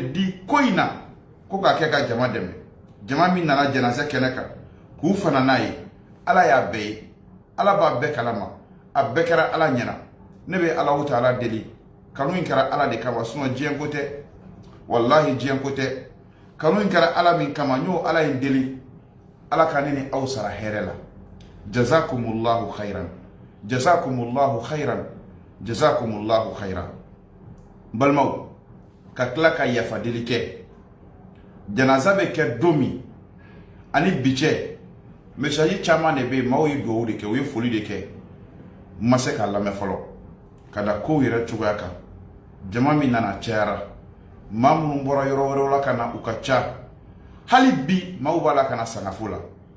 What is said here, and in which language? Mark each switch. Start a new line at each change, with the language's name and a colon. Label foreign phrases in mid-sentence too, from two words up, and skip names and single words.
Bambara: di ko in na ko k'a kɛ ka jama dɛmɛ jama min nana janaza kɛnɛ kan k'u fana n'a ye ala y'a bɛɛ ye ala b'a bɛɛ kalama a bɛɛ kɛra ala ɲɛna ne bɛ Alahu Taala deli kanu in kɛra ala de kama sinon diɲɛ ko tɛ wallahi diɲɛ ko tɛ kanu in kɛra ala min kama n y'o ala in deli ala ka ne ni aw sara hɛrɛ la
Arabic: جزاكم الله خيرا جزاكم الله خيرا جزاكم الله خيرا.
Bambara: Balimaw ka tila ka yafa deli kɛ janaza bɛ kɛ don min ani bi cɛ message caman de bɛ yen maaw ye dugawu de kɛ u ye foli de kɛ n ma se k'a lamɛn fɔlɔ ka da kow yɛrɛ cogoya kan jama min nana cayara maa minnu bɔra yɔrɔ wɛrɛw la ka na u ka ca hali bi maaw b'a la ka na sangafo la